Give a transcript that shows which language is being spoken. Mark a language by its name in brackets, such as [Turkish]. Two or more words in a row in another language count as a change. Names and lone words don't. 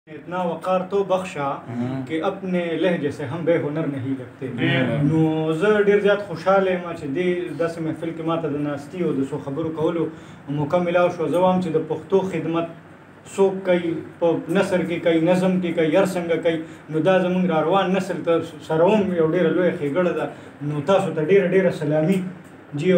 [Urdu] اتنا وقار تو بخشا کہ اپنے لہجے سے ہم بے ہنر نہیں لگتے [Pashto] نو زه ډیر زیات خوشاله ما چې دې داسې محفل کې ماته د ناستي او د څو خبرو کولو موقع ملاو شو. زه وایم چې د پښتو خدمت څوک کوي په نثر کې کوي، نظم کې کوي، هر څنګه کوي، نو دا زموږ را روان نسل ته سره هم یو ډېره لویه ښېګړه ده. نو تاسو ته ډېره سلامي جی.